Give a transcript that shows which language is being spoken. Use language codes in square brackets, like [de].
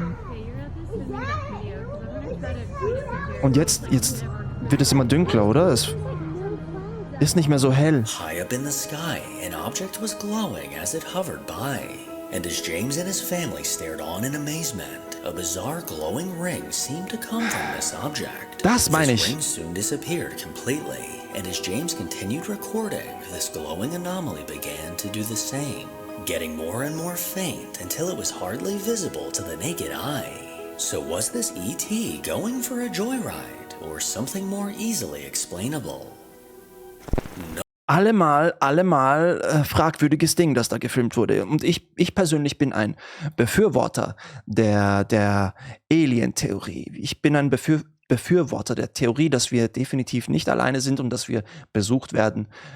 [en] Okay, you're at this in the video, because I'm gonna try to read it with [de] Und jetzt wird es immer dunkler, oder? Es ist nicht mehr so hell. [en] High up in the sky, an object was glowing as it hovered by. And as James and his family stared on in amazement, a bizarre glowing ring seemed to come from this object. [de] Das meine [en] This [de] ich. [en] ring soon disappeared completely, and as James continued recording, this glowing anomaly began to do the same, getting more and more faint until it was hardly visible to the naked eye. So was this ET going for a joyride, or something more easily explainable? [de] Allemal fragwürdiges Ding, das da gefilmt wurde. Und ich persönlich bin ein Befürworter der Alien-Theorie. Ich bin ein Befürworter der Theorie, dass wir definitiv nicht alleine sind und dass wir besucht werden.